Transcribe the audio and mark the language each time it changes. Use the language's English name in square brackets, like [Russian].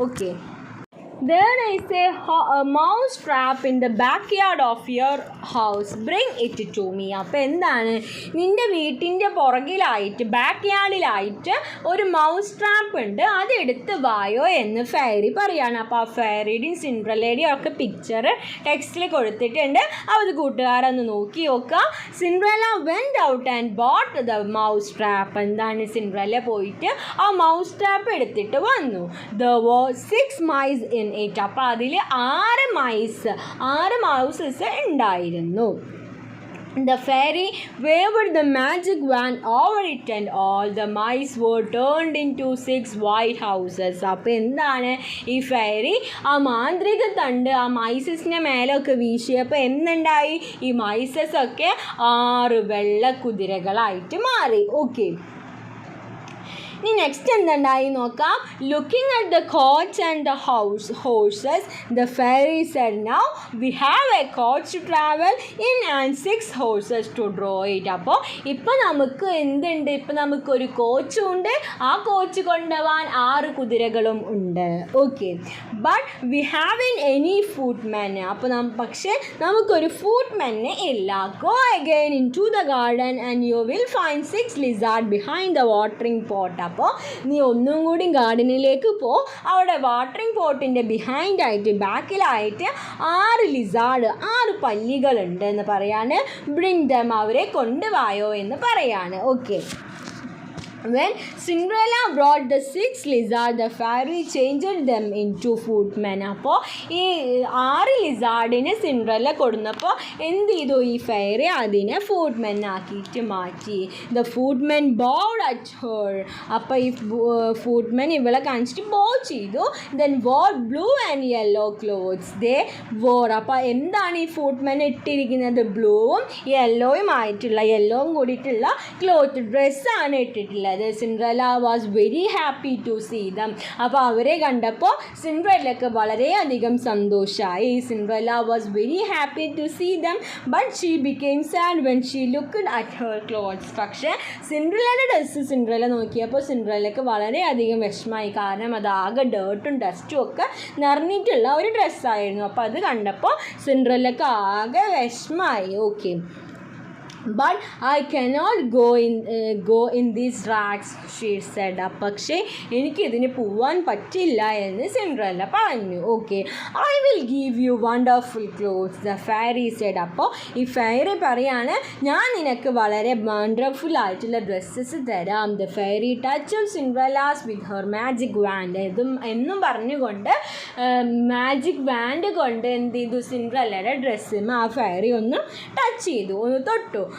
[English] Okay, there is a mouse trap in the backyard of your house, bring it to me. [Malayalam] അപ്പോൾ എന്താണ്, നിൻ്റെ വീട്ടിൻ്റെ പുറകിലായിട്ട് ബാക്ക്യാർഡിലായിട്ട് ഒരു mouse trap ഉണ്ട്, അതെടുത്ത് വായോ എന്ന് ഫെയറി പറയാണ്. അപ്പോൾ ആ ഫെയറിയുടെയും സിൻഡ്രല്ലയുടെയും ഒക്കെ പിക്ചർ ടെക്സ്റ്റിൽ കൊടുത്തിട്ടുണ്ട്. അത് കൂട്ടുകാരൊന്ന് നോക്കി നോക്കുക. [English] Cinderella went out and bought the mouse trap. [Malayalam] എന്താണ്, സിൻഡ്രല്ല പോയിട്ട് ആ മൗസ് ട്രാപ്പ് എടുത്തിട്ട് വന്നു. [English] There were 6 mice in it. [Malayalam] അപ്പോൾ അതിൽ 6 മൗസസ് ഉണ്ടായിരുന്നു. [English] The fairy waved the magic wand over it and all the mice were turned into 6 white houses. [Malayalam] അപ്പോൾ എന്താണ്, ഈ ഫെയറി ആ മാന്ത്രിക തണ്ട് ആ മൈസസിൻ്റെ മേലൊക്കെ വീശിയപ്പോൾ എന്തുണ്ടായി, ഈ മൈസസ് ഒക്കെ 6 വെള്ള കുതിരകളായിട്ട് മാറി. ഓക്കെ, ഇനി നെക്സ്റ്റ് എന്തുണ്ടായി നോക്കാം. [English] Looking at the coach and the horses the fairy said now we have a coach to travel in and 6 horses to draw it. [Malayalam] അപ്പോൾ ഇപ്പം നമുക്ക് എന്തുണ്ട്, ഇപ്പം നമുക്കൊരു കോച്ചും ഉണ്ട്, ആ കോച്ച് കൊണ്ടുപോകാൻ 6 കുതിരകളും ഉണ്ട്. [English] Okay, but we haven't any footmen. [Malayalam] അപ്പോൾ പക്ഷേ നമുക്കൊരു ഫുട്മെന്നെ ഇല്ല. [English] Go again into the garden and you will find 6 lizard behind the watering pot. [Malayalam] അപ്പോൾ നീ ഒന്നും കൂടി ഗാർഡനിലേക്ക് പോ, അവിടെ വാട്ടറിംഗ് പോട്ടിൻ്റെ ബിഹൈൻഡായിട്ട് ബാക്കിലായിട്ട് 6 ലിസാർഡ് 6 പല്ലികളുണ്ട് എന്ന് പറയാണ്. [English] bring them, [Malayalam] അവരെ കൊണ്ടുവായോ എന്ന് പറയാണ്. Okay, [English] When Cinderella brought the 6 lizards, the fairy changed them into footmen. [Malayalam] അപ്പോൾ ഈ 6 ലിസാർഡിനെ സിൻഡ്രല്ല കൊടുന്നപ്പോൾ എന്ത് ചെയ്തു ഈ ഫെയറി അതിനെ ഫുഡ്മെൻ ആക്കിയിട്ട് മാറ്റി. [English] The footmen bowed at her. [Malayalam] അപ്പോൾ ഈ ഫുഡ്മെൻ ഇവളെ കാണിച്ചിട്ട് ബോ ചെയ്തു. [English] Then wore blue and yellow clothes they wore. [Malayalam] അപ്പോൾ എന്താണ് ഈ ഫുഡ്മെൻ ഇട്ടിരിക്കുന്നത്? ബ്ലൂവും യെല്ലോയും ആയിട്ടുള്ള, യെല്ലോവും കൂടിയിട്ടുള്ള ക്ലോത്ത് ഡ്രസ്സാണ് ഇട്ടിട്ടുള്ളത്. [English] Cinderella was very happy to see them. [Malayalam] അപ്പോൾ അവരെ കണ്ടപ്പോൾ സിൻഡ്രല്ലക്ക് വളരെയധികം സന്തോഷമായി. [English] Cinderella was very happy to see them but she became sad when she looked at her clothes. [Malayalam] പക്ഷേ സിൻഡ്രല്ലയുടെ ഡ്രസ്സ് സിൻഡ്രല്ല നോക്കിയപ്പോൾ സിൻഡ്രല്ലക്ക് വളരെയധികം വിഷമമായി. കാരണം അത് ആകെ ഡേർട്ടും ഡസ്റ്റും ഒക്കെ നിറഞ്ഞിട്ടുള്ള ഒരു ഡ്രസ്സായിരുന്നു. അപ്പോൾ അത് കണ്ടപ്പോൾ സിൻഡ്രല്ലക്ക് ആകെ വിഷമമായി. [English] Okay, but I cannot go in these rags, she said. [Malayalam] പക്ഷേ എനിക്കിതിന് പോവാൻ പറ്റില്ല എന്ന് സിൻഡ്രല്ല പറഞ്ഞു. [English] Okay, I will give you wonderful clothes, the fairy said. [Malayalam] അപ്പോൾ ഈ ഫെയറി പറയാണ്, ഞാൻ നിനക്ക് വളരെ വണ്ടർഫുൾ ആയിട്ടുള്ള ഡ്രസ്സസ് തരാം. [English] the fairy touched Cinderella's with her magic wand. [Malayalam] എന്നും പറഞ്ഞുകൊണ്ട് മാജിക് വാൻഡ് കൊണ്ട് എന്ത് ചെയ്തു? സിൻഡ്രല്ലയുടെ ഡ്രസ്സിന് ആ ഫെയറി ഒന്ന് ടച്ച് ചെയ്തു, ഒന്ന് തൊട്ടു.